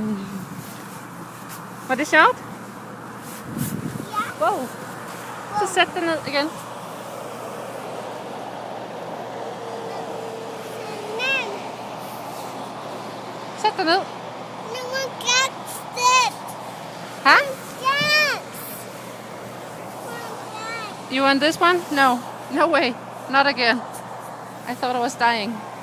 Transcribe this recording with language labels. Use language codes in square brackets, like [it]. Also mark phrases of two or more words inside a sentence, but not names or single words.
[da] Var det sjovt? Ja. Wow. Så sæt dig ned igen. Men, Sæt dig ned. nu må jeg sætte. Huh? [en] Yes. You want this one? No. No way. Not again. I thought I was dying.